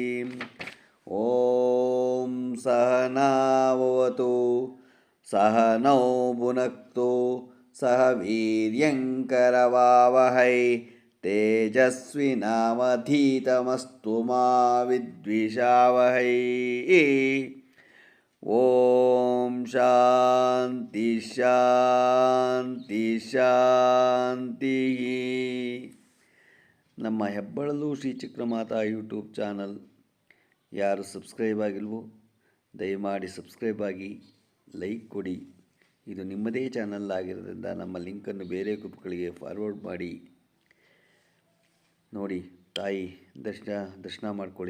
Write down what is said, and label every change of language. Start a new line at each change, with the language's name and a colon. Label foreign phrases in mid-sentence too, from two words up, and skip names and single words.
Sanskrit: ಓಂ ಸಹನಾವವತು ಸಹನೌ ಭುನಕ್ತು ಸಹ ವೀರ್ಯಂಕರವಾವಹೈ ತೇಜಸ್ವಿನಾವಧೀತಮಸ್ತು ಮಾ ವಿದ್ವಿಷಾವಹೈ. ಓಂ ಶಾಂತಿ ಶಾಂತಿ ಶಾಂತಿ.
Kannada: ನಮ್ಮ ಹೆಬ್ಬಳಲು ಶ್ರೀ ಚಕ್ರಮಾತಾ ಯೂಟ್ಯೂಬ್ ಚಾನಲ್ ಯಾರು ಸಬ್ಸ್ಕ್ರೈಬ್ ಆಗಿಲ್ವೋ ದಯಮಾಡಿ ಸಬ್ಸ್ಕ್ರೈಬ್ ಆಗಿ, ಲೈಕ್ ಕೊಡಿ. ಇದು ನಿಮ್ಮದೇ ಚಾನಲ್ ಆಗಿರೋದ್ರಿಂದ ನಮ್ಮ ಲಿಂಕನ್ನು ಬೇರೆ ಗ್ರೂಪ್ಗಳಿಗೆ ಫಾರ್ವರ್ಡ್ ಮಾಡಿ. ನೋಡಿ, ತಾಯಿ ದರ್ಶನ ಮಾಡ್ಕೊಳ್ಳಿ.